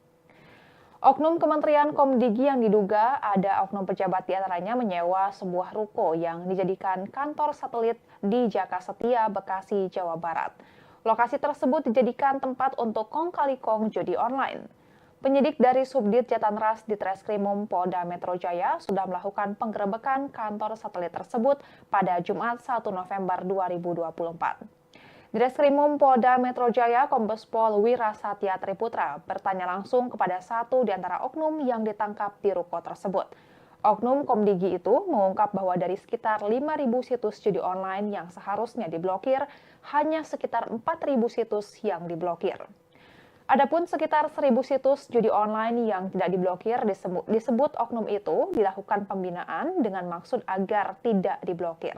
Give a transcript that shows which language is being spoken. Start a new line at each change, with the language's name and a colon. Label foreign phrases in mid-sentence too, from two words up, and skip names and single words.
Indonesian: Oknum Kementerian Komdigi yang diduga ada oknum pejabat di antaranya menyewa sebuah ruko yang dijadikan kantor satelit di Jaka Setia, Bekasi, Jawa Barat. Lokasi tersebut dijadikan tempat untuk kong kali kong judi online. Penyidik dari Subdit Jatanras di Treskrimum Polda Metro Jaya sudah melakukan penggerebekan kantor satelit tersebut pada Jumat 1 November 2024. Treskrimum Polda Metro Jaya Kombes Pol Wira Satya Triputra bertanya langsung kepada satu di antara oknum yang ditangkap di ruko tersebut. Oknum Komdigi itu mengungkap bahwa dari sekitar 5.000 situs judi online yang seharusnya diblokir, hanya sekitar 4.000 situs yang diblokir. Adapun sekitar 1.000 situs judi online yang tidak diblokir disebut oknum itu dilakukan pembinaan dengan maksud agar tidak diblokir.